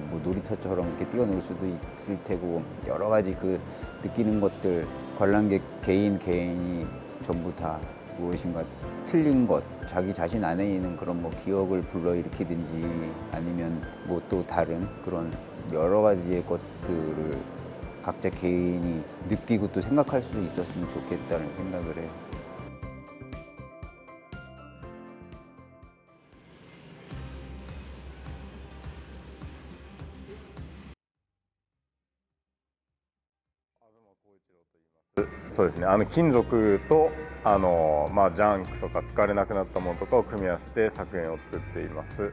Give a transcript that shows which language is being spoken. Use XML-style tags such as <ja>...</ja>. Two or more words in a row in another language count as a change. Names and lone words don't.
<ko>뭐 놀이터처럼 이렇게 뛰어놀 수도 있을 테고 여러 가지 그 느끼는 것들 관람객 개인이 전부 다 무엇인가 틀린 것, 자기 자신 안에 있는 그런 뭐 기억을 불러일으키든지 아니면 뭐 또 다른 그런 여러 가지의 것들을 각자 개인이 느끼고 또 생각할 수 있었으면 좋겠다는 생각을 해요.</ko> <ja>そうですね、金属とジャンクとか使われなくなったものとかを組み合わせて作品を作っています。</ja>